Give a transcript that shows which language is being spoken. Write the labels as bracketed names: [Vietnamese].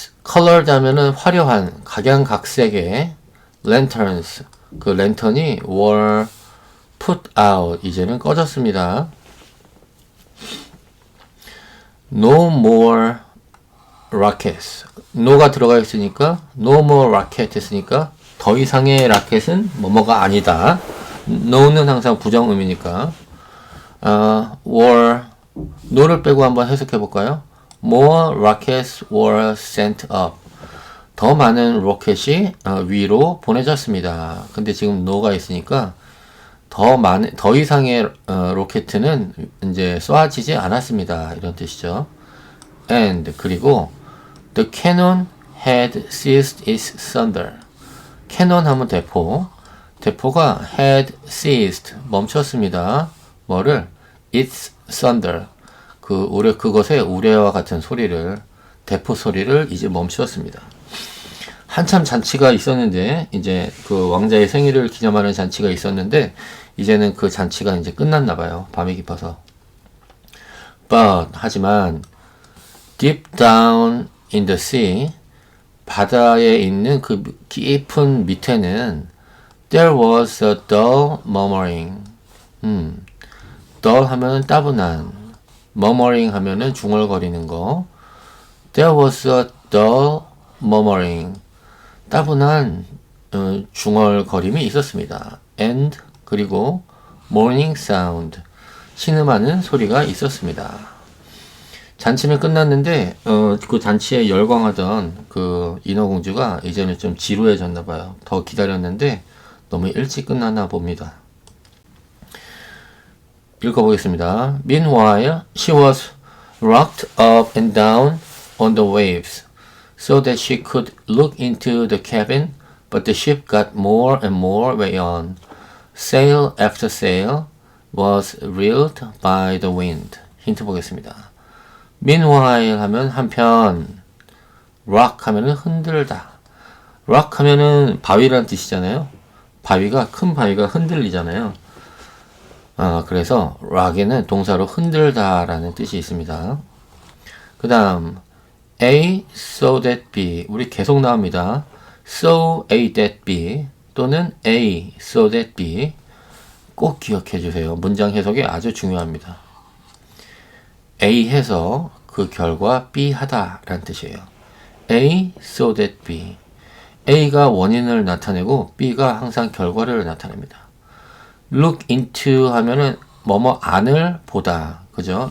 [Korean] colored 하면은 화려한, 각양각색의 lanterns. 그 랜턴이 [English] were put out. [Korean] 이제는 꺼졌습니다. [English] No more rockets. [Korean] no가 들어가 있으니까 [English] no more rocket [Korean] 했으니까 더 이상의 라켓은 뭐뭐가 아니다. no는 항상 부정음이니까 were, no를 빼고 한번 해석해 볼까요? [English] More rockets were sent up. [Korean] 더 많은 로켓이 위로 보내졌습니다. 근데 지금 no가 있으니까 더 이상의 로켓은 이제 쏘아지지 않았습니다. 이런 뜻이죠. [English] And [Korean] 그리고 [English] the cannon had ceased its thunder. [Korean] cannon 하면 대포가 [English] had ceased [Korean] 멈췄습니다. 뭐를? [English] its thunder. [Korean] 그것의 우레와 같은 소리를, 대포 소리를 이제 멈추었습니다. 한참 잔치가 있었는데, 이제 그 왕자의 생일을 기념하는 잔치가 있었는데, 이제는 그 잔치가 이제 끝났나 봐요. 밤이 깊어서. [English] But, [Korean] 하지만, [English] deep down in the sea, [Korean] 바다에 있는 그 깊은 밑에는 [English] there was a dull murmuring. [Korean] dull 하면은 따분한, murmuring 하면은 중얼거리는 거. [English] There was a dull murmuring. [Korean] 따분한 중얼거림이 있었습니다. [English] And [Korean] 그리고 [English] mourning sound. [Korean] 신음하는 소리가 있었습니다. 잔치는 끝났는데 그 잔치에 열광하던 그 인어공주가 이제는 좀 지루해졌나 봐요. 더 기다렸는데 너무 일찍 끝났나 봅니다. 읽어보겠습니다. [English] Meanwhile, she was rocked up and down on the waves so that she could look into the cabin, but the ship got more and more way on. Sail after sail was reeled by the wind. [Korean] 힌트 보겠습니다. [English] Meanwhile [Korean] 하면 한편, rock 하면은 흔들다. rock 하면은 바위라는 뜻이잖아요. 큰 바위가 흔들리잖아요. 그래서 rock에는 동사로 흔들다 라는 뜻이 있습니다. 그 다음 A so that B 우리 계속 나옵니다. so A that B 또는 A so that B 꼭 기억해 주세요. 문장 해석이 아주 중요합니다. A 해서 그 결과 B 하다 라는 뜻이에요. A so that B A가 원인을 나타내고 B가 항상 결과를 나타냅니다. look into 하면은 뭐뭐 안을 보다. 그죠?